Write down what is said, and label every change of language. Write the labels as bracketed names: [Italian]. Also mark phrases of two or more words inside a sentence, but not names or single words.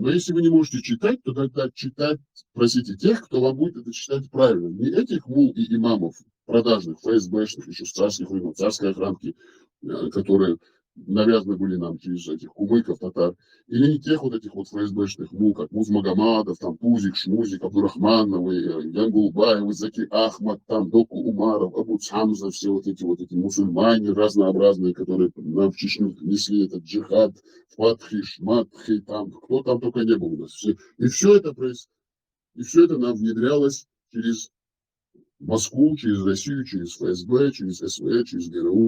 [Russian] Но если вы не можете читать, то тогда читать просите тех, кто вам будет это читать правильно. Не этих мул и имамов продажных, ФСБшных, еще с царских времен, царской охранки, которые навязаны были нам через этих кумыков, татар, или не тех вот этих вот ФСБшных мул, как Муз Магомадов, там Пузик, Шмузик, Абдурахмановы, Янгулбаевы, Заки Ахмад, там Доку Умаров, Абу Цамза, все вот эти мусульмане разнообразные, которые нам в Чечню несли этот джихад, Фатхи, Шматхи, там, кто там только не был у нас. И все это нам внедрялось через Москву, через Россию, через ФСБ, через СВ, через ГРУ.